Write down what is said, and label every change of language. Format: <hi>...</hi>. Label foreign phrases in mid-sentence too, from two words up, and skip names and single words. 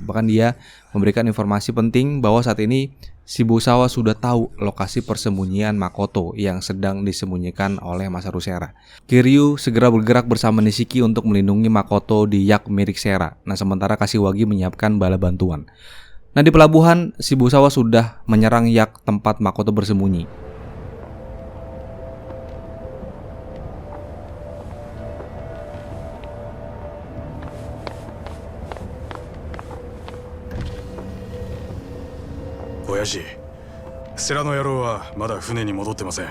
<id>Bahkan dia memberikan informasi penting bahwa saat ini Shibusawa sudah tahu lokasi persembunyian Makoto yang sedang disembunyikan oleh Masaru Shera. Kiryu segera bergerak bersama Nishiki untuk melindungi Makoto di yak milik Shera. Nah, sementara Kashiwagi menyiapkan bala bantuan. Nah, di pelabuhan Shibusawa sudah menyerang yak tempat Makoto bersembunyi.</id> <ja>親父、世良の野郎はまだ船に戻ってません。</ja>